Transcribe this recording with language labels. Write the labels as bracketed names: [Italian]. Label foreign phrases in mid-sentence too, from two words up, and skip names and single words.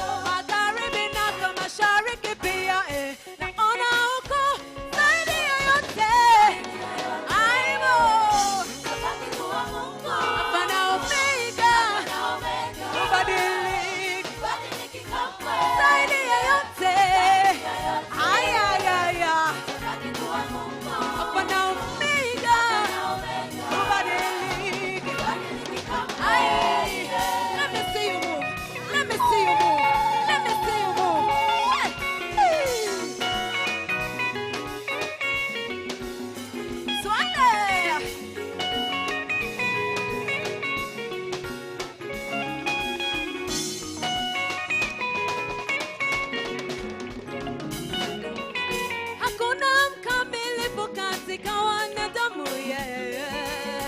[Swahili] Magharibi na mashariki pia, naona ukuu zaidi ya yote. Aibu. Fana Omega. Hubadiliki. Zaidi ya yote. Ay, ay, ay, ay. Fana Omega. Hubadiliki. Ay. [English] Let me see you move. Let me see you move. Let me see you move. Hey. Swale. [Swahili] Hakuna mkamilifu katika wanadamu, yeah.